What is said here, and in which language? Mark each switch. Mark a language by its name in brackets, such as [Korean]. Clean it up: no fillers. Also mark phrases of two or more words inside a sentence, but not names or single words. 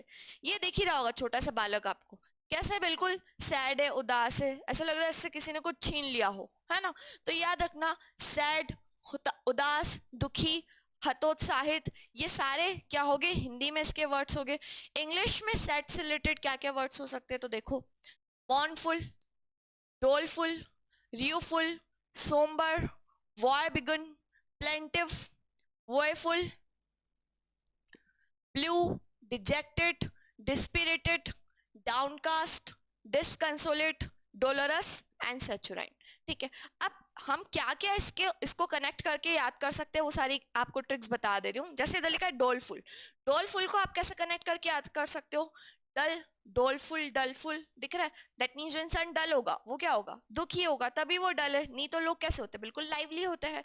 [Hindi] ये देख ही रहा होगा छोटा सा बालक आपको, कैसे बिल्कुल सैड है, उदास है, ऐसा लग रहा है इससे किसी ने कुछ छीन लिया हो, है ना। तो याद रखना सैड, उदास, दुखी, हतोत्साहित, ये सारे क्या हो गए, हिंदी में इसके वर्ड्स हो गए। इंग्लिश में सैड से रिलेटेड क्या क्या वर्ड्स हो सकते हैं, तो देखो [English] mournful, doleful, rueful, sombre, woebegone, plaintive, woeful, blue, dejected, dispirited, downcast, disconsolate, dolorous and saccharine। [Hindi] ठीक है, अब हम क्या क्या इसको कनेक्ट करके याद कर सकते हैं, वो सारी आपको ट्रिक्स बता दे रही हूँ। जैसे इधर लिखा है डोलफुल, डोलफुल को आप कैसे कनेक्ट करके याद कर सकते हो, [English] dull, doleful, dullful, [Hindi] दिख रहा है, [English] that means [Hindi] जो इंसान डल होगा वो क्या होगा, दुखी होगा, तभी वो डल है, नहीं तो लोग कैसे होते हैं, बिल्कुल लाइवली होते हैं।